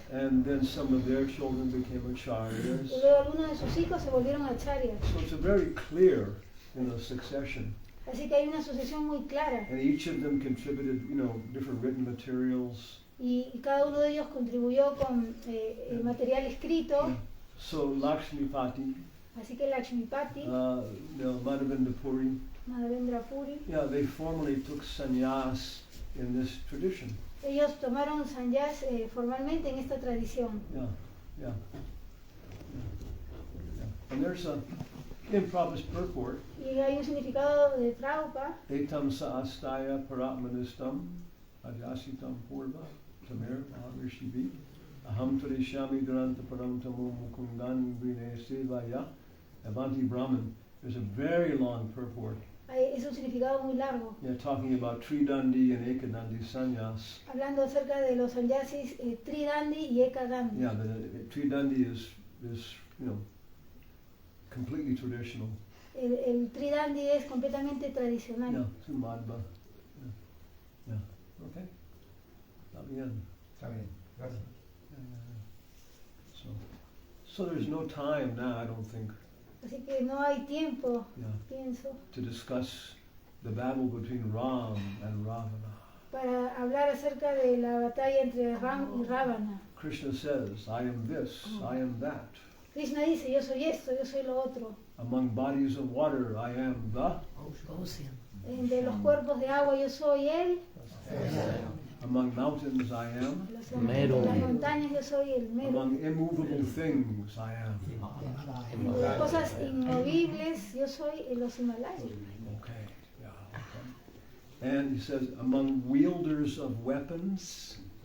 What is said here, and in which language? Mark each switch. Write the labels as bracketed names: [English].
[English] And then some of their children became acharyas. [Spanish] Y luego algunos de sus hijos se volvieron acharyas. [English] So it's a very clear, succession. [Spanish] Así que hay una sucesión muy clara. [English] And each of them contributed, different written materials. [Spanish] Y cada uno de ellos contribuyó con material escrito. [English] So Lakshmipati. [Spanish] Así que Lakshmipati, [English] Madhavendra Puri. [Spanish] Madhavendra Puri. [English] Yeah, they formally took sannyas in this tradition. [Spanish] Ellos tomaron sannyas formalmente en esta tradición. [English] Yeah. And there's in Prabhupada's purport. [Spanish] Y hay un significado de Prabhupada. [Sanskrit] Etam saastaya paratmanistam ajasitam purva tamir maharishivi Aham Tarishami Duranta Paramtamu Mukundan Vine Sevaya Avanti Brahman. [English] There's a very long purport. [Spanish] Es un significado muy largo. [English] Yeah, talking about Tridandi and Ekadandi Sannyas. [Spanish] Hablando acerca de los sannyasis Tridandi y Ekadandi. [English] Yeah, the Tridandi is completely traditional. [Spanish] El Tridandi es completamente tradicional. [English] Yeah, Sumadba. Yeah. Okay. [Spanish] Está bien. Está bien, gracias. [English] So there's no time now, I don't think. [Spanish] Así que no hay tiempo, pienso, [English] to discuss the battle between Ram and Ravana. [Spanish] para hablar acerca de la batalla entre Ram y Ravana. [English] Krishna says, I am this, I am that. [Spanish] Krishna dice, yo soy esto, yo soy lo otro. [English] Among bodies of water, I am the [Spanish] De los cuerpos de agua, yo soy él. [English] Among mountains, I am. [Spanish] De las montañas, yo soy el Mero. [English] Among immovable things, I am. [Spanish] De las cosas inmovibles, yo soy los Himalayas. [English] Okay, yeah. Okay. And he says, among wielders of weapons.